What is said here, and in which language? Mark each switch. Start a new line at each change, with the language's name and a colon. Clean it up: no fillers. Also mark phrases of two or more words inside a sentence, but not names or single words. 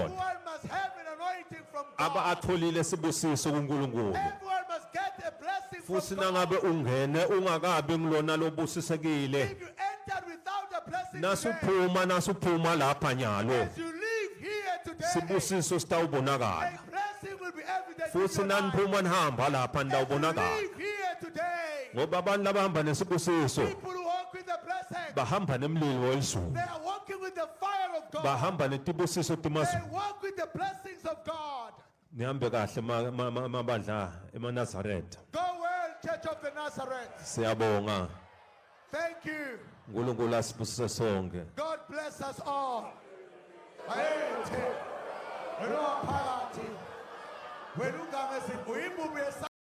English: everyone must have an anointing from
Swati: Aba
English: God.
Swati: atholile sibusiso kuNkulunkulu.
English: Everyone must get a blessing
Swati: Futhi
English: from God.
Swati: nangabe ungene ungakabi ngilona lobusisekile.
English: If you entered without a blessing
Swati: Nasuphuma lapha nyalo.
English: as you leave here today,
Swati: Sibusiso sitawubonakala.
English: a blessing will be evident in
Swati: Futhi
English: your life.
Swati: naniphuma nihamba lapha
English: As you
Swati: ndawubonakala.
English: leave here today,
Swati: Ngoba abantu labahamba nesibusiso
English: people who walk with the blessing,
Swati: bahamba nemlilo welizulu.
English: they are walking with the fire of God.
Swati: Bahamba netibusiso
English: They
Swati: timazulu.
English: walk with the blessings of God.
Swati: Nihambe kahle mabandla eManazareth.
English: Go well, Church of the Nazareth.
Swati: Siyabonga.
English: Thank you.
Swati: uNkulunkulu asibusise sonke.
English: God bless us all.
Swati: Ayethe. Wena waphakathi. Wena ungame sibuyibuye